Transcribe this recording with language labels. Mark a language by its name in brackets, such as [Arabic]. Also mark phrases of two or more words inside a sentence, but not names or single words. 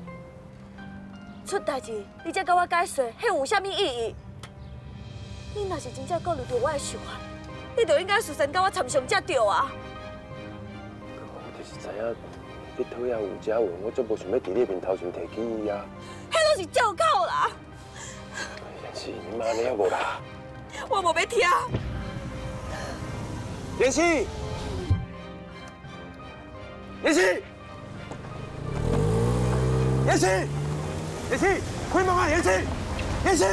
[Min Nan Chinese] 出代志你才甲我解释，迄有啥物意义？你若是真正顾虑到我的想法，你就应该事先甲我参详才对啊！我就是知影你讨厌有遮运，我足无想要伫你面头前提起伊啊。迄都是借口啦！妍希，你妈你还无啦？我无要听。妍希，妍希，妍希，妍希，开门啊！妍希，妍希，